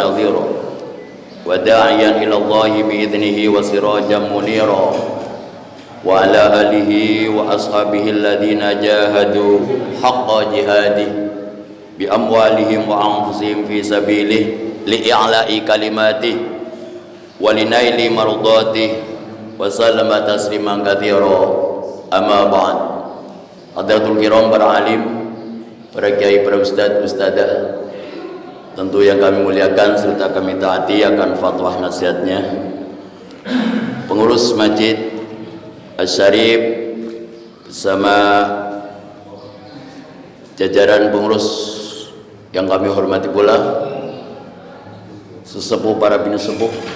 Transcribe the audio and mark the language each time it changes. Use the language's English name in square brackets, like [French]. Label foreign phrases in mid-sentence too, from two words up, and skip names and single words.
[Arabic] نذيرا وداعيا إلى الله بإذنه وسراجا منيرا وعلى آله وأصحابه الذين جاهدوا حق جهاده بأموالهم وأنفسهم في سبيله لإعلاء كلمته ولنيل مرضاته وسلم تسليما كثيرا. أما بعد. حضرة الكرام [Indonesian] para alim, para kiai, para ustaz, ustadzah, tentu yang kami muliakan serta kami taati akan fatwa nasihatnya pengurus Masjid Asy-Syarif bersama jajaran pengurus yang kami hormati pula, sesepuh para bini sepuh,